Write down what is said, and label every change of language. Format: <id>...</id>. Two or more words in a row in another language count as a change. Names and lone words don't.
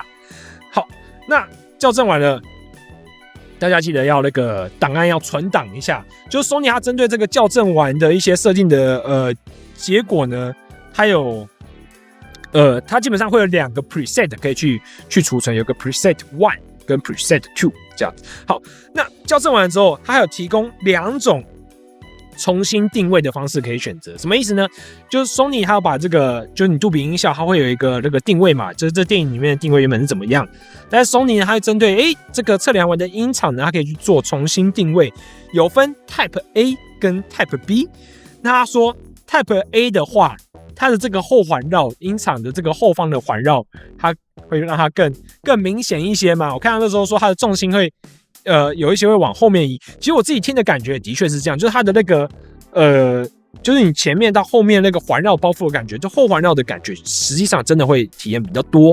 <zh>好，那校正完了，大家記得要那個檔案要存檔一下。就是 Sony 它針對這個校正完的一些設定的結果呢，它基本上會有2個 preset 可以去儲存，有個 preset 1。跟 preset 2這樣子。好，那校正完了之後，它還有提供2種重新定位的方式可以選擇。什麼意思呢？就是 Sony 它要把這個，就是你杜比音效，它會有一個那個定位嘛，就是這電影裡面的定位原本是怎麼樣。但是 Sony 它會針對這個測量完的音場呢，它可以去做重新定位，有分 Type A 跟 Type B。那他說 Type A 的話，它的這個後環繞音場的這個後方的環繞，它會讓它更明顯一些嘛。我看到那時候說它的重心會有一些會往後面移，其實我自己聽的感覺的確是這樣，就是它的那個就是你前面到後面那個環繞包覆的感覺，就後環繞的感覺，實際上真的會體驗比較多。</zh>